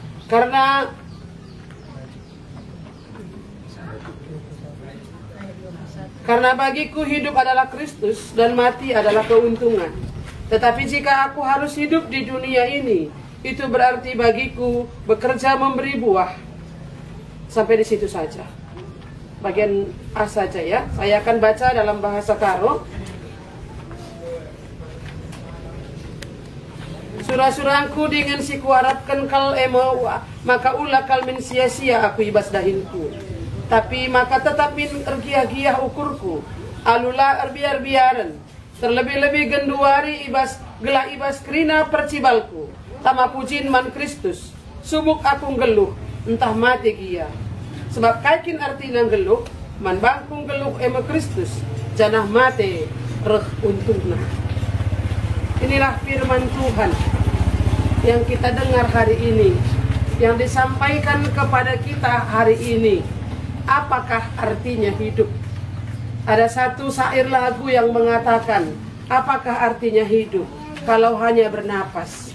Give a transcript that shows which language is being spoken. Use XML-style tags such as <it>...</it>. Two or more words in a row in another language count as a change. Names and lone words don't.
<id>Karena bagiku hidup adalah Kristus dan mati adalah keuntungan. Tetapi jika aku harus hidup di dunia ini, itu berarti bagiku bekerja memberi buah. Sampai di situ saja. Bagian A saja ya. Saya akan baca dalam bahasa Karo.</id> <btx>Surah-surahku dengan si kuharapkan kal emo, maka ulah kal min sia-sia aku ibas dahinku. Tapi maka tetap min ergiah-giah ukurku, alula erbiar-biaran, terlebih-lebih genduari ibas gelah ibas krina percibalku, tama pujin man Kristus, subuk aku geluh, entah mati gia. Sebab kaikin arti nang geluh, man bangkung geluh ema Kristus, janah mate reh untungna.</btx> <id>Inilah firman Tuhan yang kita dengar hari ini, yang disampaikan kepada kita hari ini. Apakah artinya hidup? Ada satu syair lagu yang mengatakan, apakah artinya hidup kalau hanya bernapas?</id>